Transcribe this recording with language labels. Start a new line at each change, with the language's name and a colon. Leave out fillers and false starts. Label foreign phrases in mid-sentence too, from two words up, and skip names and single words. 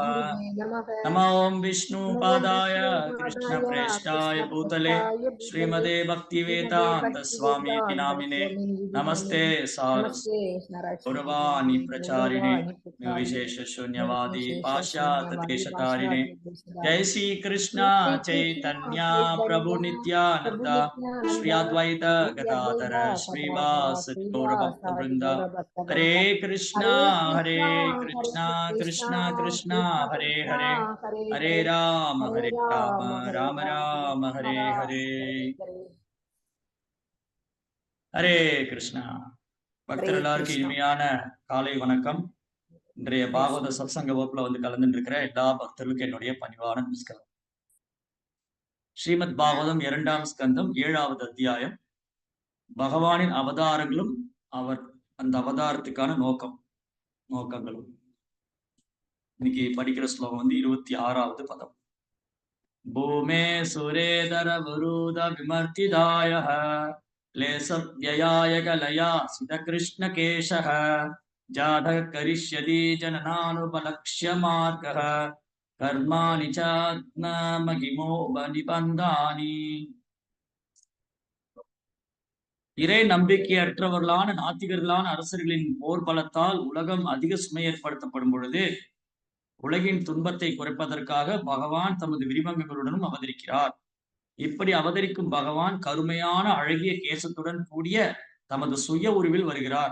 Sanskrit: नमो ॐ विष्णुपादाय कृष्णप्रेष्ठाय भूतले श्रीमते भक्तिवेदान्तस्वामी नामिने नमस्ते सारस्वते गौरवाणी प्रचारिणे निर्विशेष शून्यवादी पाश्चात्य देशतारिणे जय श्री कृष्ण चैतन्य प्रभु नित्यानंद श्री अद्वैत गदाधर श्रीवासदि गौर भक्त वृंद हरे कृष्णा कृष्णा कृष्ण हरे हरे हरे राम राम राम हरे हरे हरे कृष्णा
Tamil: பக்தர் எல்லாருக்கும் இனிமையான காலை வணக்கம். இன்றைய பாகவத சத்சங்க வகுப்புல வந்து கலந்துட்டு இருக்கிற எல்லா பக்தர்களுக்கும் என்னுடைய பணிவான நமஸ்காரம். ஸ்ரீமத் பாகவதம் 2ஆம் ஸ்கந்தம் 7வது அத்தியாயம். பகவானின் அவதாரங்களும் அவர் அந்த அவதாரத்துக்கான நோக்கங்களும். இன்னைக்கு படிக்கிற ஸ்லோகம் வந்து 26வது பதம்.
Sanskrit: भूमे सुरेतर वरूथ विमर्दिताय क्लेशव्ययाय कलया सितकृष्णकेशः जातः करिष्यति जननानुपलक्ष्य मार्गः कर्माणि चात्ममहिमोपनिबन्धानि.
Tamil: இறை நம்பிக்கையற்றவர்களான நாத்திகர்களான அரசர்களின் போர் பலத்தால் உலகம் அதிக சுமை ஏற்படுத்தப்படும் பொழுது உலகின் துன்பத்தை குறைப்பதற்காக பகவான் தமது விரிவங்கங்களுடனும் அவதரிக்கிறார். இப்படி அவதரிக்கும் பகவான் கருமையான அழகிய கேசத்துடன் கூடிய தமது சுய உருவில் வருகிறார்.